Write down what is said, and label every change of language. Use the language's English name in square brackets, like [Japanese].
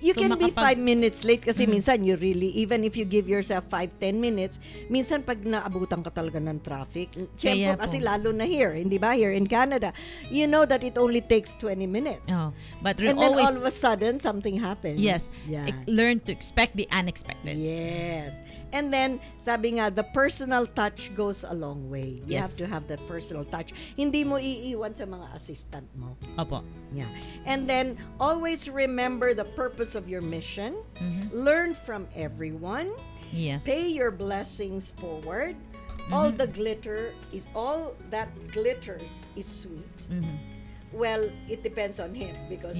[English] Yeah. You can be 5 minutes late kasi minsan you really, even if you give yourself 5-10 minutes, minsan pag naabutan ka talaga ng traffic, syempre kasi lalo na here, hindi ba? Here in Canada, you know that it only takes 20 minutes. Oh, but and always, then all of a sudden, something happens. Yes. Yeah. Learn to expect the unexpected. Yes. And then, sabi nga, the personal touch goes a long way. You Yes. have to have that personal touch. [Filipino] Hindi mo iiwan sa mga assistant mo. Opo. Yeah. [English] And then, always remember the purpose of your mission. Learn from everyone. Yes. Pay your blessings forward. All that glitters is sweet. Well, it depends on him because